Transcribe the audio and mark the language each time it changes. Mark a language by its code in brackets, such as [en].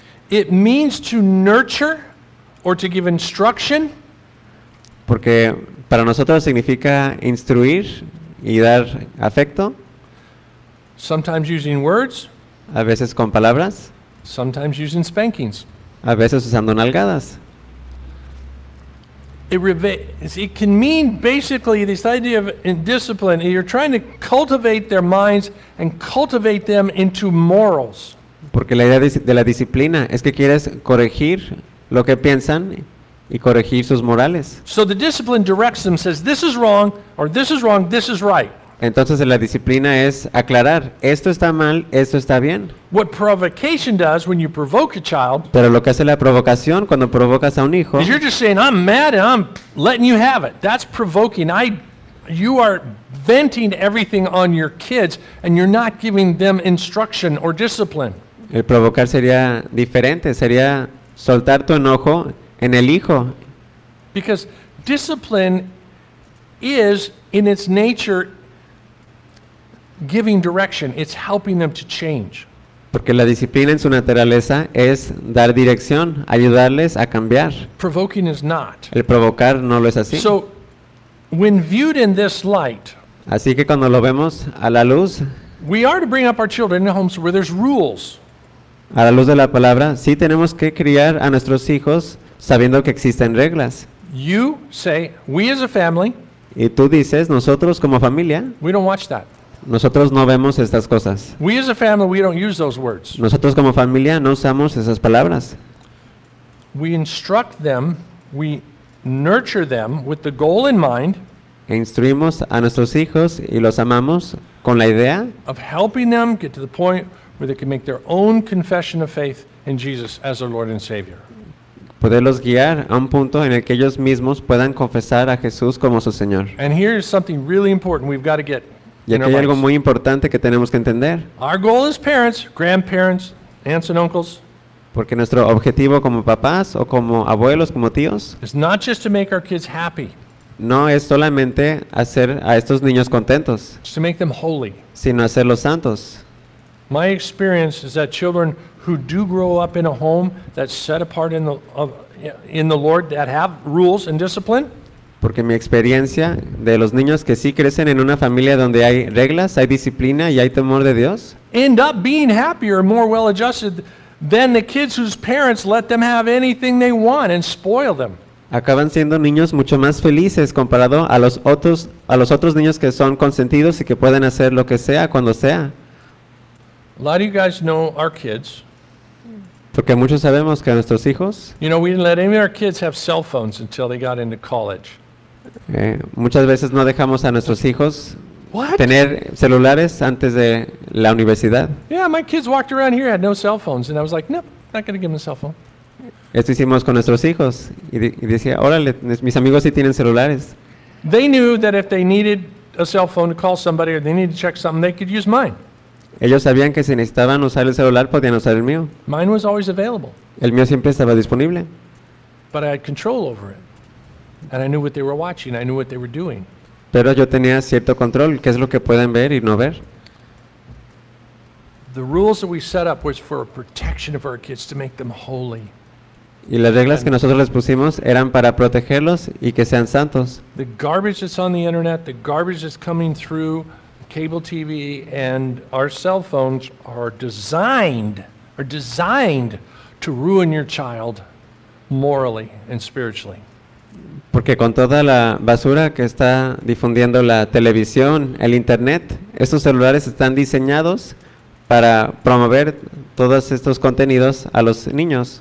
[en] It means to nurture or to give instruction. [es] Porque para nosotros significa instruir y dar afecto. [en] Sometimes using words. [es] A veces con palabras. [en] Sometimes using spankings. [es] A veces usando nalgadas. [en] It can mean basically this idea of discipline. You're trying to cultivate their minds and cultivate them into morals. [es] Porque la idea de la disciplina es que quieres corregir lo que piensan y corregir sus morales. [en] So the discipline directs them, says this is wrong, or this is wrong, this is right. [es] Entonces la disciplina es aclarar, esto está mal, esto está bien. [en] What provocation does when you provoke a child? [es] Pero lo que hace la provocación cuando provocas a un hijo. [en] You're just saying I'm mad and I'm letting you have it. That's provoking. You are venting everything on your kids and you're not giving them instruction or discipline. [es] El provocar sería diferente, sería soltar tu enojo en el hijo. [en] Because discipline is in its nature giving direction, it's helping them to change. [es] Porque la disciplina en su naturaleza es dar dirección, ayudarles a cambiar. [en] Provoking is not. [es] El provocar no lo es así. [en] So, when viewed in this light, [es] así que cuando lo vemos a la luz, [en] we are to bring up our children in homes where there's rules. [es] A la luz de la palabra, sí tenemos que criar a nuestros hijos sabiendo que existen reglas. [en] You say, we as a family, [es] y tú dices, nosotros como familia, [en] we don't watch that. [es] Nosotros no vemos estas cosas. [en] We as a family, we don't use those words. [es] Nosotros como familia no usamos esas palabras. [en] We instruct them, we nurture them with the goal in mind. [es] E instruimos a nuestros hijos y los amamos con la idea [en] of helping them get to the point where they can make their own confession of faith in Jesus as their Lord and Savior. [es] Poderlos guiar a un punto en el que ellos mismos puedan confesar a Jesús como su Señor. [en] And here is something really important we've got to get. [es] Y aquí hay algo muy importante que tenemos que entender. [en] Our goal as parents, grandparents, aunts and uncles, [es] porque nuestro objetivo como papás o como abuelos, como tíos, [en] is not just to make our kids happy. [es] No es solamente hacer a estos niños contentos, [en] to make them holy, [es] sino hacerlos santos. [en] My experience is that children who do grow up in a home that's set apart in the Lord that have rules and discipline. [es] Porque mi experiencia de los niños que sí crecen en una familia donde hay reglas, hay disciplina y hay temor de Dios, [en] end up being happier, more well-adjusted than the kids whose parents let them have anything they want and spoil them. [es] Acaban siendo niños mucho más felices comparado a los otros niños que son consentidos y que pueden hacer lo que sea cuando sea. [en] A lot of you guys know our kids. [es] Porque muchos sabemos que nuestros hijos. [en] You know, we didn't let any of our kids have cell phones until they got into college. [es] Muchas veces no dejamos a nuestros hijos tener celulares antes de la universidad. [en] Yeah, my kids walked around here had no cell phones, and I was like, nope, not going to give them a cell phone. [es] Esto hicimos con nuestros hijos y decía, órale, mis amigos sí tienen celulares. [en] They knew that if they needed a cell phone to call somebody or they needed to check something, they could use mine. [es] Ellos sabían que si necesitaban usar el celular podían usar el mío. [en] Mine was always available. [es] El mío siempre estaba disponible. [en] But I had control over it. And I knew what they were watching. I knew what they were doing. [es] Pero yo tenía cierto control. ¿Qué es lo que pueden ver y no ver? [en] The rules that we set up was for protection of our kids to make them holy. [es] Y las reglas que nosotros les pusimos eran para protegerlos y que sean santos. [en] The garbage that's on the internet, the garbage that's coming through cable TV and our cell phones are designed to ruin your child morally and spiritually. [es] Porque con toda la basura que está difundiendo la televisión, el internet, estos celulares están diseñados para promover todos estos contenidos a los niños.